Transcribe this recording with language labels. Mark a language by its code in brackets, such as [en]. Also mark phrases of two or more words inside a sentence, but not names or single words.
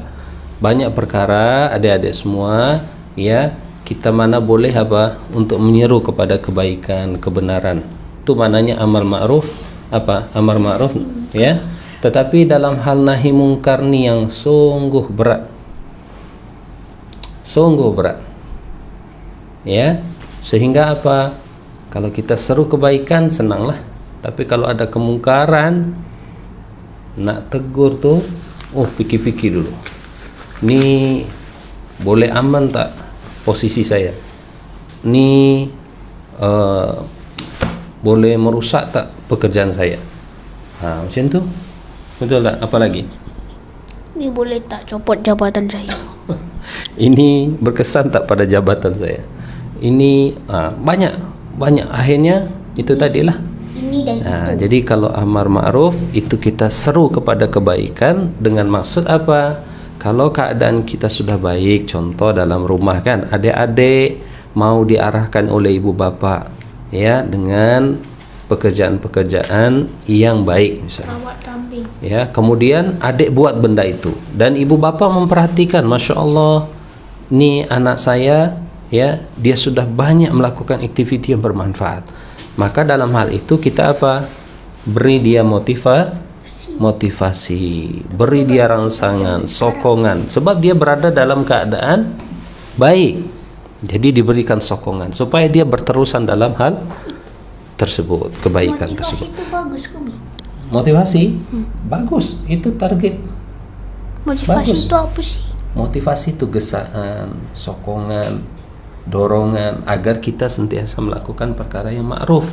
[ms] Banyak perkara adik-adik semua, ya, kita mana boleh apa untuk menyeru kepada kebaikan, kebenaran. Itu maknanya amal ma'ruf, apa? Amar ma'ruf, ya. Tetapi dalam hal nahi mungkar ni yang sungguh berat. Sungguh berat. Ya. Sehingga apa? Kalau kita seru kebaikan senanglah. Tapi kalau ada kemungkaran nak tegur tu, fikir-fikir dulu. Ni boleh aman tak posisi saya? Ni boleh merusak tak pekerjaan saya? Macam tu. Betul tak? Apa lagi? Ni boleh tak copot jabatan saya? Ini berkesan tak pada jabatan saya? Ini banyak akhirnya itu tadilah. Ini dan itu. Jadi kalau amar ma'ruf itu kita seru kepada kebaikan dengan maksud apa? Kalau keadaan kita sudah baik, contoh dalam rumah kan, adik-adik mau diarahkan oleh ibu bapa, ya, dengan pekerjaan-pekerjaan yang baik misalnya. Rawat kambing. Ya, kemudian adik buat benda itu dan ibu bapa memperhatikan, [ar] ما شاء الله, [ms] ni anak saya, ya, dia sudah banyak melakukan aktiviti yang bermanfaat. Maka dalam hal itu kita apa? Beri dia motivasi, beri dia rangsangan, sokongan, sebab dia berada dalam keadaan baik. Jadi diberikan sokongan supaya dia berterusan dalam hal tersebut, kebaikan tersebut. Motivasi itu bagus, Kumi. Motivasi bagus, itu target. Motivasi Bagus. itu apa sih? Motivasi itu gesaan, sokongan, dorongan agar kita sentiasa melakukan perkara yang ma'ruf.